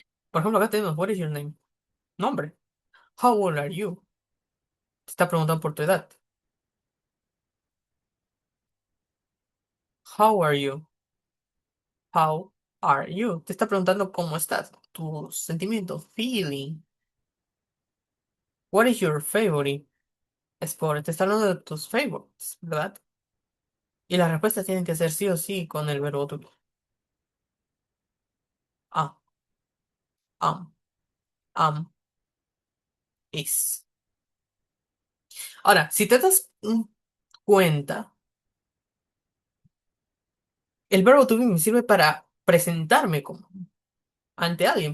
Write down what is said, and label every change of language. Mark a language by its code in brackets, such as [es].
[es] Por ejemplo, acá tenemos, [en] what is your name? Nombre. How old are you? [es] Te está preguntando por tu edad. [en] How are you? How are you? [es] Te está preguntando cómo estás. Tus sentimientos, feeling. [en] What is your favorite sport? [es] Te está hablando de tus favorites, ¿verdad? Y las respuestas tienen que ser sí o sí con el verbo to be. [en] Ah, am, am, is. [es] Ahora, si te das cuenta, el verbo to be me sirve para presentarme como ante alguien.